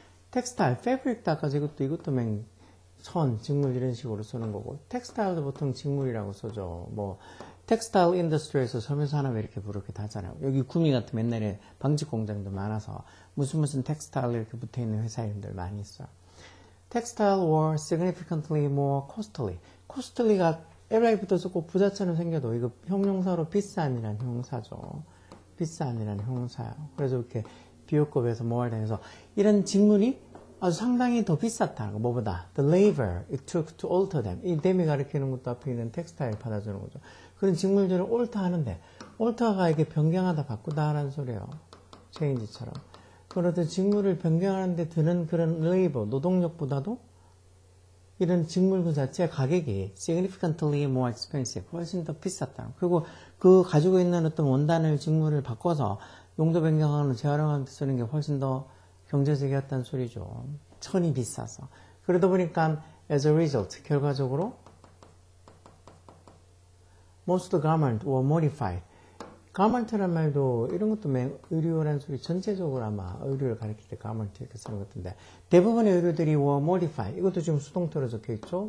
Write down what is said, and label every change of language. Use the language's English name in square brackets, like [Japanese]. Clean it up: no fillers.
[Korean] 텍스타일, 패브릭도 아까 이것도 천, 직물 이런 식으로 쓰는 거고, 텍스타일도 보통 직물이라고 써죠. 뭐 텍스타일 인더스트리에서 섬유산업 이렇게 부르기도 하잖아요. 여기 구미 같은 옛날에 방직 공장도 많아서 무슨 텍스타일 이렇게 붙어있는 회사 이름들 많이 있어요. [English] Textile were significantly more costly. [Korean] costly가 LI 붙어서 꼭 부자처럼 생겨도 이거 형용사로 비싼이라는 형용사죠. 비싼이라는 형용사예요. 그래서 이렇게 비교급에서 뭐를 당해서 이런 직물이 아주 상당히 더 비쌌다는 거. 뭐보다 [English] the labor it took to alter them. [Korean] 이 them이 가리키는 것도 앞에 있는 텍스타일 받아주는 거죠. 그런 직물들을 alter 하는데 alter가 이게 변경하다 바꾸다라는 소리예요. change처럼. 그런 직물을 변경하는데 드는 그런 labor, 노동력보다도 이런 직물 그 자체의 가격이 [English] significantly more expensive, [Korean] 훨씬 더 비쌌다. 그리고 그 가지고 있는 어떤 원단을, 직물을 바꿔서 용도 변경하는, 재활용하는 데 쓰는 게 훨씬 더 경제적이었다는 소리죠. 천이 비싸서. 그러다 보니까 [English] as a result, [Korean] 결과적으로 [English] most garment were modified. [Korean] 가먼트란 말도 이런 것도 의류라는 소리 전체적으로 아마 의류를 가리킬 때 가먼트 이렇게 쓰는 것 같은데 대부분의 의류들이 [English] were modified. [Korean] 이것도 지금 수동태로 적혀 있죠.